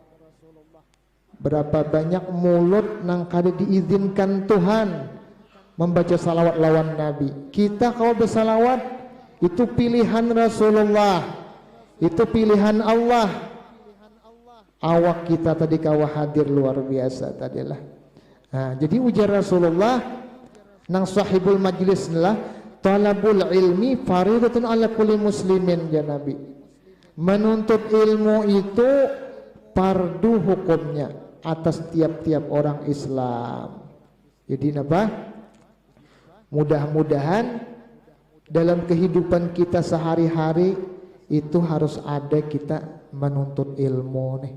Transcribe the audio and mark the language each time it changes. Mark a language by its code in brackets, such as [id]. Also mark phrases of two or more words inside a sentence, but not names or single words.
[bjn] Berapa banyak mulut nang kada diizinkan Tuhan membaca salawat lawan Nabi. Kita kalau bersalawat itu pilihan Rasulullah, itu pilihan Allah. Awak kita tadi kawa hadir luar biasa tadilah. Jadi ujar Rasulullah nang [ar] صاحب المجلس [bjn] lah, [ar] طلب العلم فريضة على كل مسلم يا نبي. [bjn] Menuntut ilmu itu fardu hukumnya atas tiap-tiap orang Islam. Jadi apa? Mudah-mudahan dalam kehidupan kita sehari-hari itu harus ada kita menuntut ilmu nih.